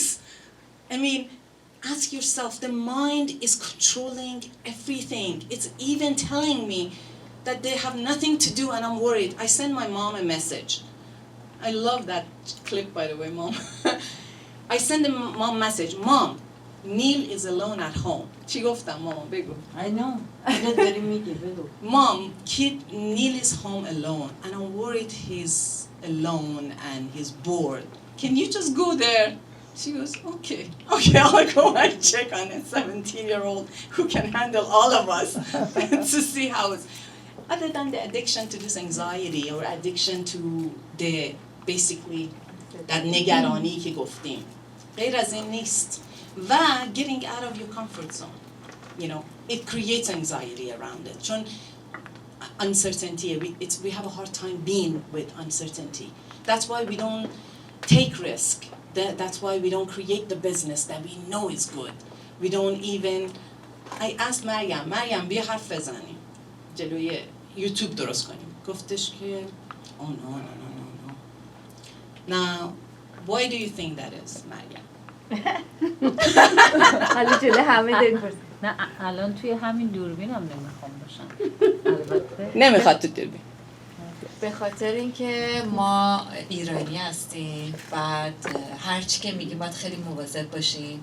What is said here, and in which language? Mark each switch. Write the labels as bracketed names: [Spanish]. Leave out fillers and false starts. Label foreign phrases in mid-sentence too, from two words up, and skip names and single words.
[English] I mean, ask yourself, the mind is controlling everything. It's even telling me that they have nothing to do and I'm worried. I send my mom a message. I love that clip, by the way, Mom. I send the mom message, Mom, Neil is alone at home. [Persian] چی گفتم مامان بگو. [English] I know. [Persian] داری میگی بگو. [English] Mom, Neil is home alone and I'm worried he's alone and he's bored. Can you just go there? She goes, okay, I'll go and check on a 17-year-old who can handle all of us to see how it's. Other than the addiction to this anxiety or addiction to the basically that [Persian] نگرانی که گفتیم غیر از این نیست و [English] getting out of your comfort zone, you know, it creates anxiety around it. چون uncertainty, we have a hard time being with uncertainty. That's why we don't take risk. That's why we don't create the business that we know is good. We don't even. I asked [Persian] مریم بیا حرف بزنیم جلوی یوتیوب درست کنیم. گفتش که [English] oh no. Now, why do you think that is, مریم؟ [Persian] حالا جلوی همه داریم نه الان توی همین دوربین هم نمیخوام باشم. البته نمیخواد تو دوربین. به خاطر اینکه ما ایرانی هستیم، بعد هر چی که میگیم باید خیلی مواظب باشیم.